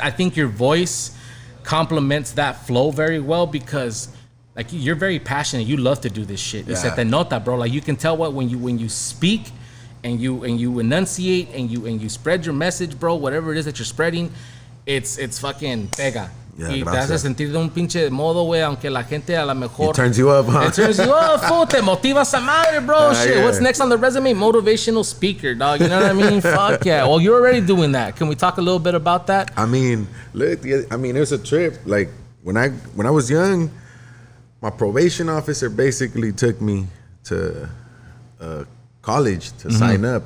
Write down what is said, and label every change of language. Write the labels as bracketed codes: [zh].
[en] I think your voice complements that flow very well because like you're very passionate. You love to do this shit. Yeah. [es] Se te nota, bro. [en] Like you can tell what when you speak and you enunciate and you spread your message, bro. Whatever it is that you're spreading, it's fucking pega. Yeah, [es] Y te gracias. hace sentir de un pinche modo, güey, aunque la gente a lo mejor... [en] It turns you up, huh? It turns you up, fool. [es] Te motivas a madre, [en] bro. Shit. Yeah. What's next on the resume? Motivational speaker, dog. You know what I mean? Fuck yeah. Well, you're already doing that. Can we talk a little bit about that? I mean, look, it was a trip. Like when I was young, my probation officer basically took me to college to sign up.